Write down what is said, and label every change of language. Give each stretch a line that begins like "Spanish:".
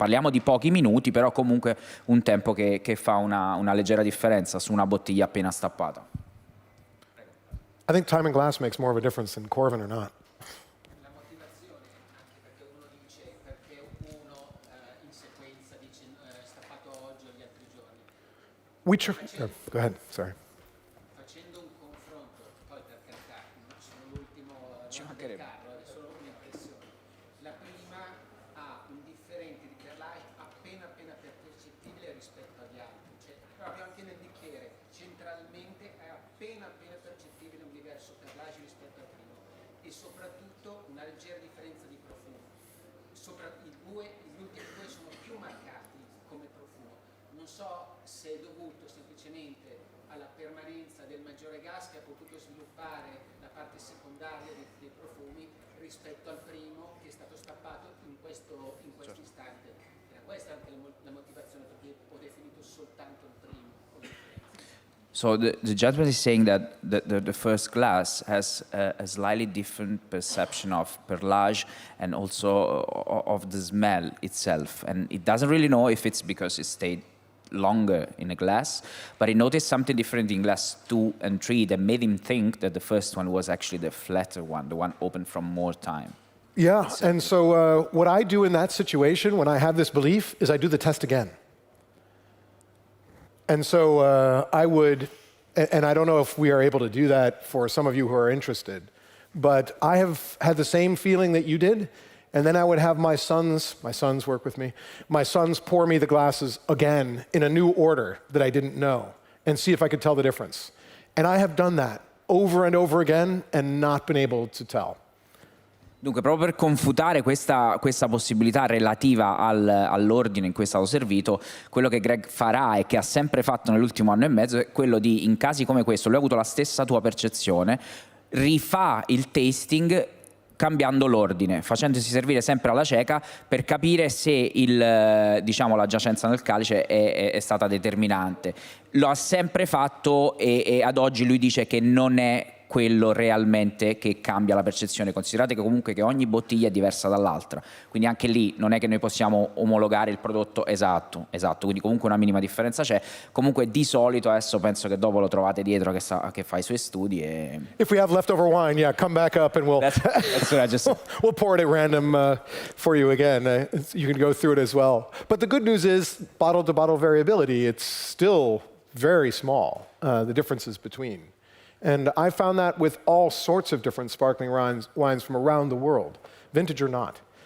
Italian: Parliamo di pochi minuti, però comunque un tempo che fa una leggera differenza su una bottiglia appena stappata.
English: I think time and glass makes more of a difference than Coravin or not.
Italian: La motivazione, anche perché uno dice, perché uno in sequenza dice stappato oggi o gli altri giorni.
English: Go ahead, sorry.
Italian: Facendo un confronto, poi per carità, sono l'ultimo Ci del mancherebbe. carro, è solo un'impressione. La prima ha un differente di perlage appena percettibile rispetto agli altri, cioè proprio anche nel bicchiere, centralmente è appena percettibile un diverso perlage rispetto al primo e soprattutto una leggera differenza di profumo. Gli ultimi due sono più marcati come profumo. Non so se è dovuto semplicemente alla permanenza del maggiore gas che ha potuto sviluppare la parte secondaria dei profumi rispetto al primo che è stato stappato in questo istante. Era questa anche la motivazione perché ho definito soltanto il primo.
English: So the judgment is saying that the first glass has a slightly different perception of perlage and also of the smell itself. And it doesn't really know if it's because it stayed longer in a glass, but he noticed something different in glass 2 and 3 that made him think that the first one was actually the flatter one, the one opened from more time. Yeah, and so what I do in that situation when I have this belief is I do the test again. And so I would, and I don't know if we are able to do that for some of you who are interested, but I have had the same feeling that you did, and then I would have my sons work with me, my sons pour me the glasses again in a new order that I didn't know, and see if I could tell the difference. And I have done that over and over again and not been able to tell.
Italian: Dunque, proprio per confutare questa possibilità relativa all'ordine in cui è stato servito, quello che Greg farà e che ha sempre fatto nell'ultimo anno e mezzo è quello di, in casi come questo, lui ha avuto la stessa tua percezione, rifà il tasting cambiando l'ordine, facendosi servire sempre alla cieca per capire se la giacenza nel calice è stata determinante. Lo ha sempre fatto e ad oggi lui dice che non è quello realmente che cambia la percezione. Considerate che comunque che ogni bottiglia è diversa dall'altra, quindi anche lì non è che noi possiamo omologare il prodotto esatto, quindi comunque una minima differenza c'è. Comunque di solito adesso penso che dopo lo trovate dietro che fa i suoi studi e...
English: If we have leftover wine, yeah, come back up and That's what I just... we'll pour it at random for you again. You can go through it as well. But the good news is bottle-to-bottle variability, it's still very small, the differences between. And I found that with all sorts of different sparkling wines from around the world, vintage or not.